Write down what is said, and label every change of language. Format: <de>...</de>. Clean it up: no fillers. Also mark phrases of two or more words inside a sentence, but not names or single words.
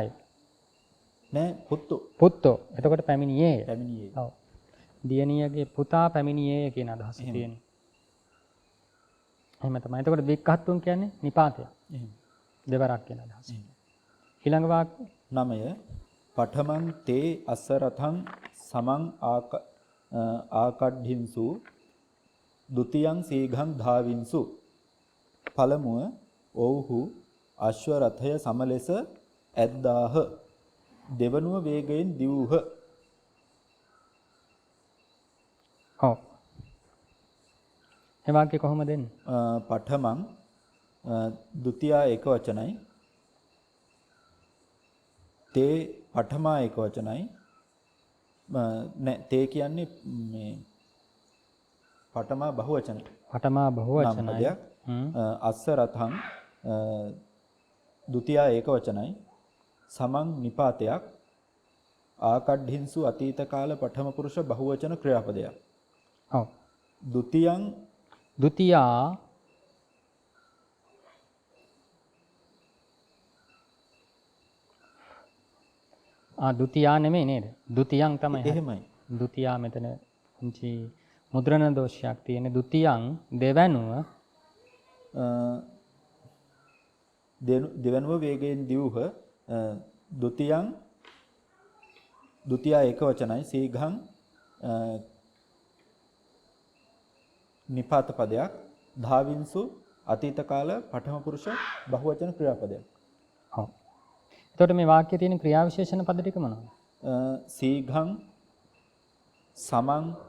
<si>නෑ පුත්තෝ. එතකොට පැමිණියේය. පැමිණියේ. ඔව්. දියණියගේ පුතා පැමිණියේය කියන අදහස තියෙනවා. එහෙම තමයි. එතකොට වික්ඛත්තුං කියන්නේ නිපාතයක්. එහෙම. දෙවරක් කියන අදහස. ඊළඟ වාක්‍ය</si> <pi>9 පඨමං තේ අසරතං සමං ආකඩ්ඩින්සු ဒ ුතියං සීඝං ධාවින්සු.</pi> <si>පළමුව ඔව්හු අශ්ව රථය සම ලෙස ඇද්දාහ. දෙවනුව වේගයෙන් දිවූහ. ඔව්. ඒ වාක්‍ය කොහොමද එන්නේ? පඨමං ဒ ුතියා ඒක වචනයි තේ පඨමා ඒක වචනයි නෑ තේ කියන්නේ මේ පඨමා බහුවචන. පඨමා බහුවචනයි.</si> <pi>අස්ස රතං</pi> <si>ဒ ුතියා ඒක වචනයි සමං නිපාතයක් ආකඩ්ඩින්සු අතීත කාල පඨම පුරුෂ බහුවචන ක්‍රියාපදයක්. ඔව්. ဒ ුතියං ဒ ුතියා දු တိ යා නෙමෙයි නේද? ဒ ුතියං තමයි. එහෙමයි. ဒ ුතියා මෙතන පුංචි මුද්‍රණ දෝෂයක් තියෙන. ဒ ුතියං දෙවනුව දෙවනුව වේගයෙන් දිවුහ. ဒ ුතියං ဒ ුතියා ඒක වචනයි සීඝං නිපාත පදයක් ධාවින්සු අතීත කාල පඨම පුරුෂ බහුවචන ක්‍රියාපදයක්. ඔව්. එතකොට මේ වාක්‍යයේ තියෙන ක්‍රියා විශේෂණ පද ටික මොනවද?</si> <pi>සීඝං සමං</pi>